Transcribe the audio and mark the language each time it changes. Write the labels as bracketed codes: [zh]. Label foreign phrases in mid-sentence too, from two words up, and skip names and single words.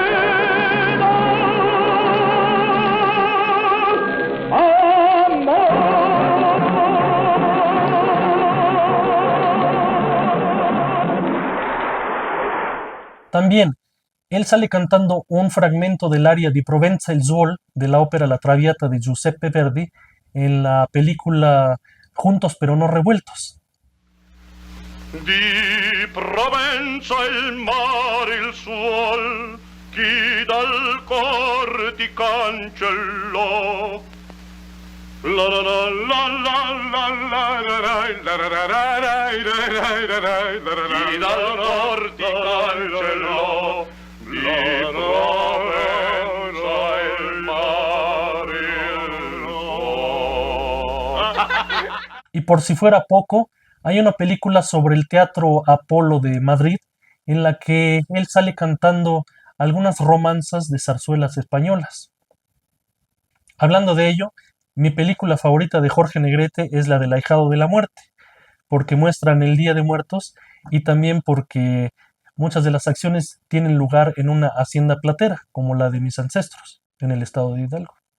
[es] También, él sale cantando un fragmento del aria di Provenza il Suol de la ópera La Traviata de Giuseppe Verdi en la película Juntos pero no revueltos. [it] Di Provenza il mare il suol, chi dal cor ti cancellò. La la la la la la la chi dal cor ti cancellò, di Provenza il mare il suol. [es] Y por si fuera poco, hay una película sobre el Teatro Apolo de Madrid en la que él sale cantando algunas romanzas de zarzuelas españolas. Hablando de ello, mi película favorita de Jorge Negrete es la del Ahijado de la Muerte, porque muestran el Día de Muertos y también porque muchas de las acciones tienen lugar en una hacienda platera, como la de mis ancestros, en el estado de Hidalgo.